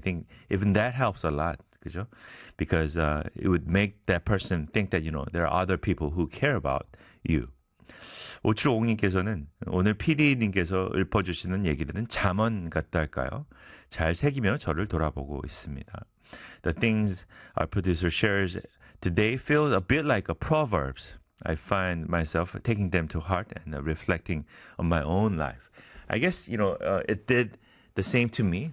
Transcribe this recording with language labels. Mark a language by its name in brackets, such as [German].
[English] I think even that helps a lot, [Korean] 그죠? [English] Because it would make that person think that, there are other people who care about you. [Korean] 5750님께서는 오늘 PD님께서 읊어주시는 얘기들은 잠언 같달까요? 잘 새기며 저를 돌아보고 있습니다. [English] The things our producer shares today feel a bit like a proverbs. I find myself taking them to heart and reflecting on my own life. I guess, it did the same to me.